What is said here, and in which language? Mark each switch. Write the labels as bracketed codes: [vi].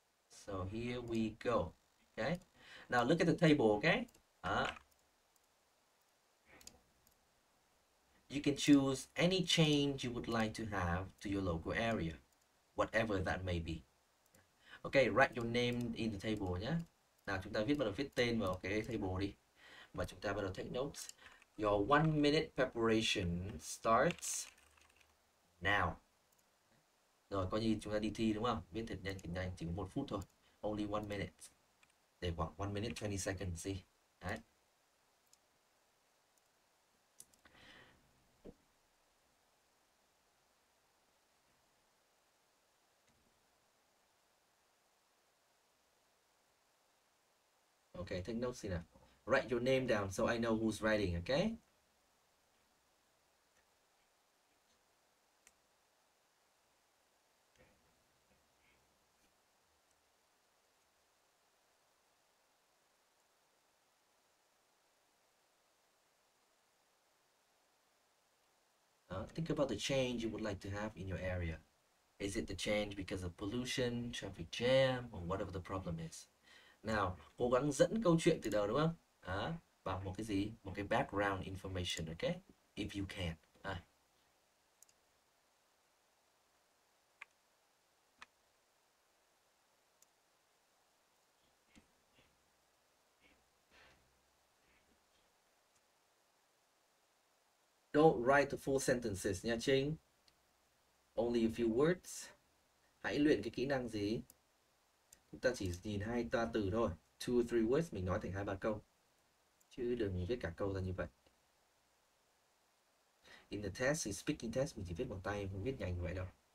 [en] So here we go, okay? Now look at the table, okay? You can choose any change you would like to have to your local area, whatever that may be. Okay, write your name in the table nhé. [vi] Nào chúng ta bắt đầu viết tên vào cái table đi. Và chúng ta bắt đầu take notes. [en] Your 1 minute preparation starts now. [vi] Rồi, coi như chúng ta đi thi đúng không? Viết thật nhanh, chỉ có 1 phút thôi. [en] Only 1 minute. [vi] Để khoảng 1 minute 20 seconds đi. Đấy. [en] Okay, take notes now. Write your name down so I know who's writing, okay? Think about the change you would like to have in your area. Is it the change because of pollution, traffic jam, or whatever the problem is? [vi] Nào, cố gắng dẫn câu chuyện từ đầu đúng không? Bằng một cái gì? Một cái background information, okay? [en] If you can. Don't write the full sentences nha Trinh. Only a few words. [vi] Hãy luyện cái kỹ năng gì? Chúng ta chỉ nhìn 2-3 từ thôi. [en] 2 or 3 words [vi] mình nói thành 2-3 câu. Chứ đừng viết cả câu ra như vậy. [en] In the test, in speaking test [vi] mình chỉ viết bằng tay, không viết nhanh như vậy đâu.